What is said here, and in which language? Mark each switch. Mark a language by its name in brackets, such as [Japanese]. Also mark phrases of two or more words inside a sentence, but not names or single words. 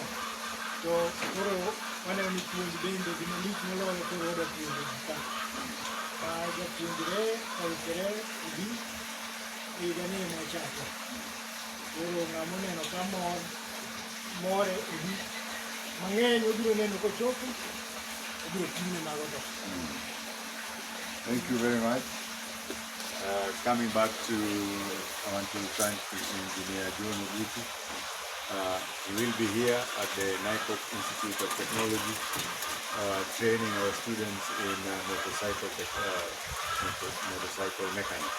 [Luo (Kenya and Tanzania)] To koro waneno ni puonj bende gima lich moloyo koro wadwa puonjo ka. Ka japuonjre oikore odhi higa ni ema ochako. Koro ng'ama oneno ka more odhi. Mang'eny obiro neno kochopo, obiro ting'e mago to. [English] Thank you very much. Coming back to, I want to thank Engineer John Ogutu. He will be here at the NICOP Institute of Technology, training our students in motorcycle mechanics.